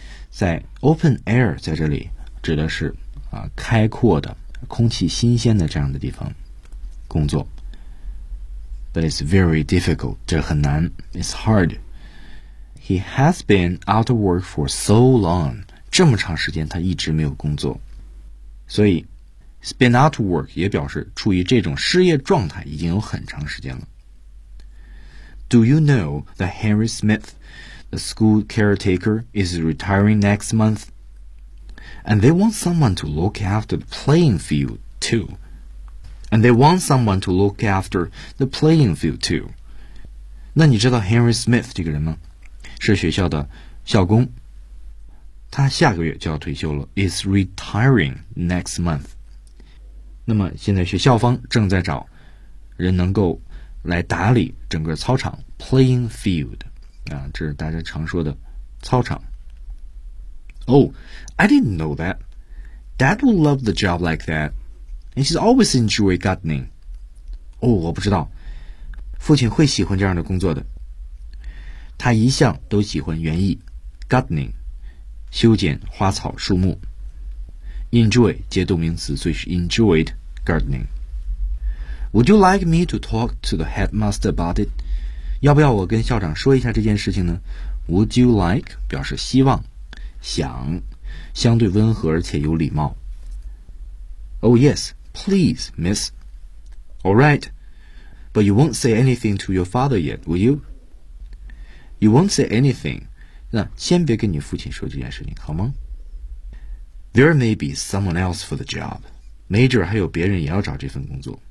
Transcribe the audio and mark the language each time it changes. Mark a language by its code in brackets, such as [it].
[zh] 在 open air 在这里指的是开阔的、空气新鲜的这样的地方工作。 [en] But it's very difficult. [zh] 这很难。 [en] It's hard. He has been out of work for so long. [zh] 这么长时间他一直没有工作。所以 [en] he's been out of work [zh] 也表示处于这种失业状态已经有很长时间了。 [en] Do you know that Henry Smith, the school caretaker, is retiring next month? And they want someone to look after the playing field too. And they want someone to look after the playing field too. [zh] 那你知道 Henry Smith 这个人吗？是学校的校工，他下个月就要退休了 [en] is retiring next month。 [zh] 那么现在学校方正在找人能够来打理整个操场 playing field 啊，这是大家常说的操场。 [en] Oh, I didn't know that. Dad would love the job like that. And he's always enjoyed gardening. [zh] 哦，我不知道。父亲会喜欢这样的工作的。他一向都喜欢园艺 ，gardening， 修剪花草树木。 Enjoy 接动名词，所以是 enjoyed gardening。 [en] Would you like me to talk to the headmaster about it？ [zh] 要不要我跟校长说一下这件事情呢 ？Would you like 表示希望，想，相对温和而且有礼貌。 [en] Oh yes, please, miss. All right, but you won't say anything to your father yet, will you? You won't say anything. [zh] 那先别跟你父亲说这件事情，好吗？ [en] There may be someone else for the job. [zh] 没准还有别人也要找这份工作。